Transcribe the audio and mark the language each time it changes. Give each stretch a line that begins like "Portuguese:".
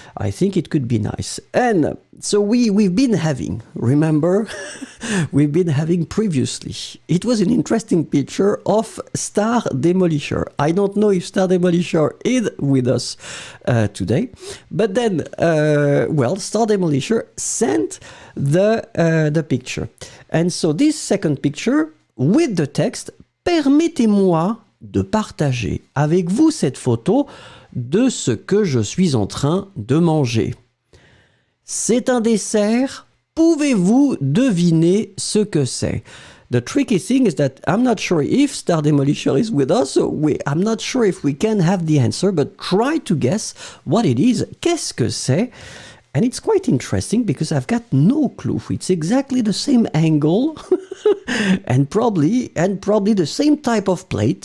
English: I think it could be nice. And so we've been having, remember, we've been having previously. It was an interesting picture of Star Demolisher. I don't know if Star Demolisher is with us today, but then, Star Demolisher sent the picture. And so this second picture, with the text,
French: permettez-moi de partager avec vous cette photo de ce que je suis en train de manger. C'est un dessert. Pouvez-vous deviner ce que c'est?
English: The tricky thing is that I'm not sure if Star Demolisher is with us, so I'm not sure if we can have the answer, but try to guess what it is.
French: Qu'est-ce que c'est?
English: And it's quite interesting because I've got no clue. It's exactly the same angle and probably the same type of plate.